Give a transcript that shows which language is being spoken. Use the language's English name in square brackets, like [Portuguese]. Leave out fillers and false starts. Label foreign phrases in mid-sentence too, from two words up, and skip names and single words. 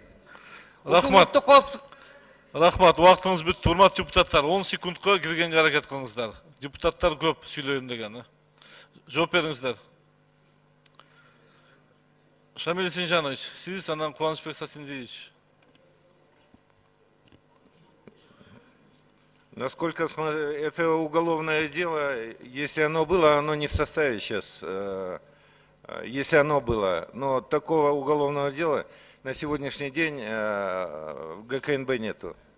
[Kyrgyz] Рахмат. Рахмат, убактыңыз бүттү. Урматтуу депутаттар, 10 секундка киргенге аракет кылыңыздар. Депутаттар көп сүйлөйм деген. Жооп бериңиздер. Шамиль Синжанович, сиз, анан Кубанычбек Сатинович. [Russian] Насколько это уголовное дело, если оно было, оно не в составе сейчас. Если оно было, но такого уголовного дела на сегодняшний день в ГКНБ нету.